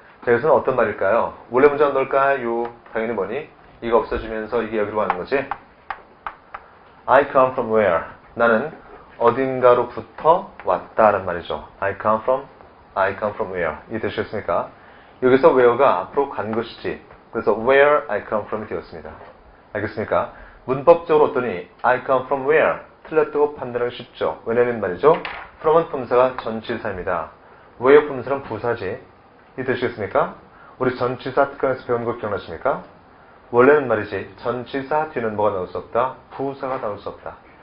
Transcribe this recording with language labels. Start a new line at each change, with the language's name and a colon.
Korean: 자, 여기서는 어떤 말일까요? 원래 문제는 뭘까요? 당연히 뭐니? 이거 없어지면서 이게 여기로 가는 거지?
English: I come from where?
Korean: 나는 어딘가로부터 왔다는 말이죠.
English: I come from where?
Korean: 이해되시겠습니까? 여기서 where가 앞으로 간 것이지. 그래서
English: where I come from이
Korean: 되었습니다. 알겠습니까? 문법적으로 어떠니?
English: I come from where?
Korean: 틀렸다고 판단하기 쉽죠. 왜냐면 말이죠. from은 품사가 전치사입니다. where 품사는 부사지. 이해되시겠습니까? 우리 전치사 특강에서 배운 거 기억나십니까? 원래는 말이지 전치사 뒤는 뭐가 나올 수 없다? 부사가 나올 수 없다.